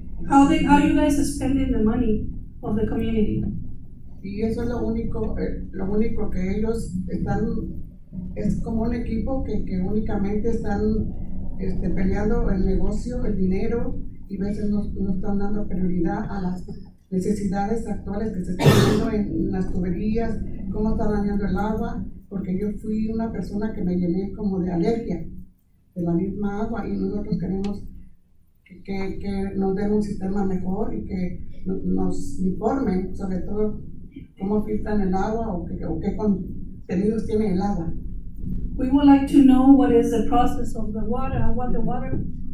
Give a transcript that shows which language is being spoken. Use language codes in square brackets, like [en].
[en] How you guys are spending the money of the community. [es] Y eso es lo único que ellos están, es como un equipo que únicamente están peleando el negocio, el dinero, y a veces no están dando prioridad a las necesidades actuales que se están viendo en las tuberías, cómo está dañando el agua, porque yo fui una persona que me llené como de alergia de la misma agua, y nosotros queremos que nos den un sistema mejor y que nos informen sobre todo cómo filtran el agua o qué contenidos tiene el agua. [en] We would like to know what is the process of the water and what the water.